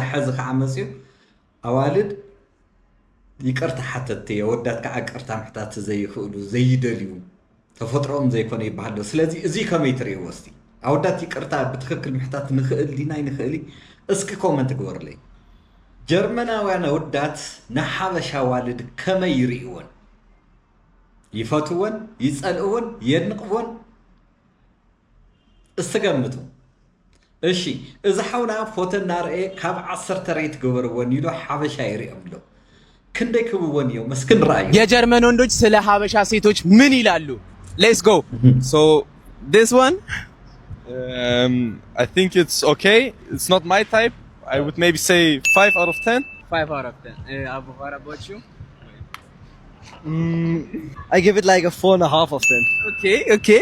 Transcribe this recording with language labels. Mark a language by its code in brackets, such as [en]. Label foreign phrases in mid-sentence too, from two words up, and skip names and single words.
[ti] ሕዚ ከዓ መፅዩ ኣዋልድ ይቅርታ ሓተት የወዳት ከዓ ቅርታ ምሕታት ዘይኽእሉ ዘይደልዩ ተፈጥሮኦም ዘይኮነ ይበሃል ስለዚ እዚ ከመይ ትርእይዎ እስቲ ኣወዳት ይቅርታ ብትክክል ምሕታት ንኽእል ዲና ይንኽእል እስኪ ኮመንት ግበርለይ ጀርመናውያን ኣወዳት ንሓበሻ ኣዋልድ ከመይ ይርእይዎን ይፈትዎን ይጸልእዎን የድንቅዎን እስተገምቱ እሺ እዚ ሓውና ፎቶ እናርአየ ካብ 10 ሬት ገበርዎን ኢሉ ሓበሻ ይርእዮም ኣሎ ክንደይ ክብዎን እዮም መስክን ራእዩ [am] የጀርመን ወንዶች ስለ ሀበሻ ሴቶች ምን ይላሉ [en] let's go so this one I think it's okay it's not my type I would maybe say 5 out of 10 5 out of 10 Abu, what about you I give it like a 4.5 of 10